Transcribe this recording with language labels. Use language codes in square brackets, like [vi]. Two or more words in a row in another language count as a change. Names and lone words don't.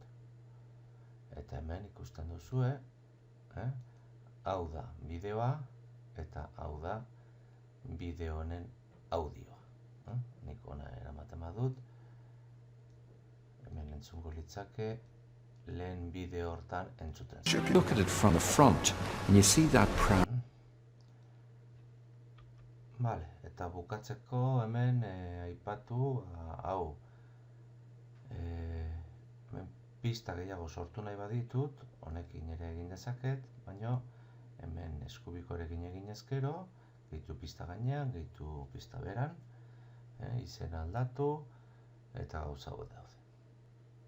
[eu] Eta hemen ikusten duzue, hau da bideoa eta hau da bideo honen audioa. Nik ona eramaten badut, hemen entzungo litzake lehen bideo hortan entzuten. [en] Look at it from the front, and you see that proud. [eu] Vale, eta bukatzeko hemen aipatu hau. Hemen pista gehiago sortu nahi baditut, honekin ere egin dezaket, baina hemen eskubikorekin egin ezkero, gehitu pista gainean, gehitu pista beran, izena aldatu, eta gauza hau daude.